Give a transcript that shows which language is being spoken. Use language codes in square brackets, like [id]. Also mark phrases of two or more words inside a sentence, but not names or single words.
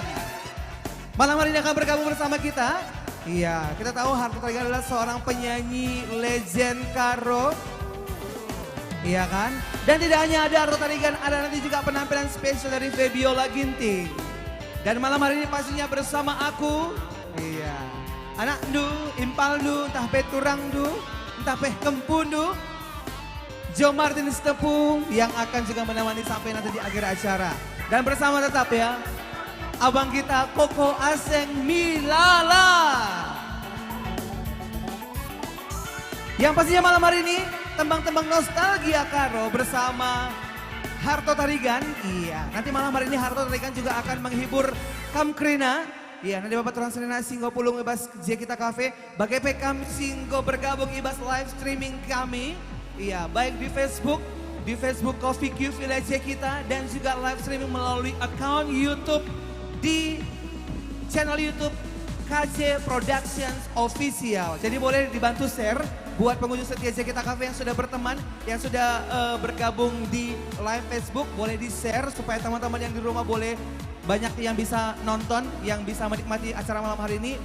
[id] Malam hari ini akan bergabung bersama kita. Iya, kita tahu Harto Tarigan adalah seorang penyanyi legend Karo. Iya kan? Dan tidak hanya ada Harto Tarigan, ada nanti juga penampilan spesial dari Febiola Ginting. Dan malam hari ini pastinya bersama aku. Iya. [btx] Anak du, impal du, entah peturang du, entah peh kempun du. [id] Joe Martin Tepung yang akan juga menemani sampai nanti di akhir acara. Dan bersama tetap ya, abang kita Koko Aseng Milala. Yang pastinya malam hari ini tembang-tembang nostalgia Karo bersama Harto Tarigan. Iya, nanti malam hari ini Harto Tarigan juga akan menghibur Kamkrina. [btx] Iya, nanti Bapak Turan Serena Singgo Pulung Ibas Jakarta Cafe. Bagai PKM Singgo bergabung Ibas [en] live streaming [btx] kami. [id] Iya, baik di Facebook Coffee Q Village kita, dan juga [en] live streaming [id] melalui account YouTube di channel YouTube KJ Productions Official. Jadi boleh dibantu share buat pengunjung setia Jakarta Cafe yang sudah berteman, yang sudah bergabung di live Facebook, boleh di-share supaya teman-teman yang di rumah boleh banyak yang bisa nonton, yang bisa menikmati acara malam hari ini.